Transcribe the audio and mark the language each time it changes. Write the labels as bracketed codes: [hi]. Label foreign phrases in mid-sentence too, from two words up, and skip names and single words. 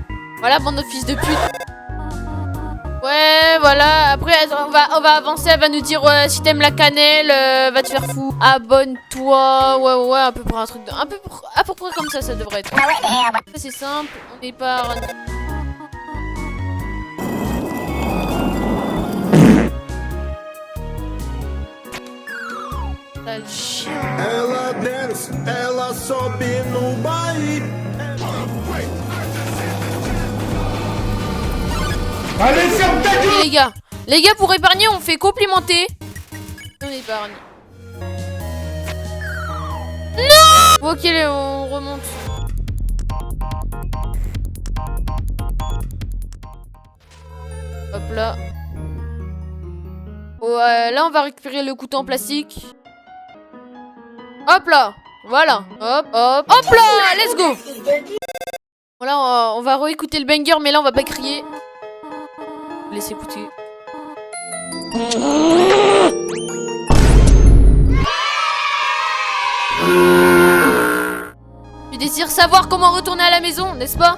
[fr] Voilà bande de fils de pute. Ouais voilà. Après on va avancer. Elle va nous dire si t'aimes la cannelle va te faire fou. Abonne-toi. Ouais à peu près un truc de... à peu près comme ça devrait être. Ça c'est simple. On épargne. [pt] Ela dance, ela sobe no baile. [fr] Allez, ferme ta gueule! Les gars, pour épargner, on fait complimenter. On épargne. Non! Bon, ok, on remonte. Hop là. Ouais, là, on va récupérer le couteau en plastique. Hop là, voilà, hop là, [en] let's go. [fr] Voilà, on va réécouter le banger, mais là on va pas crier. Laissez écouter. Tu désires savoir comment retourner à la maison, n'est-ce pas?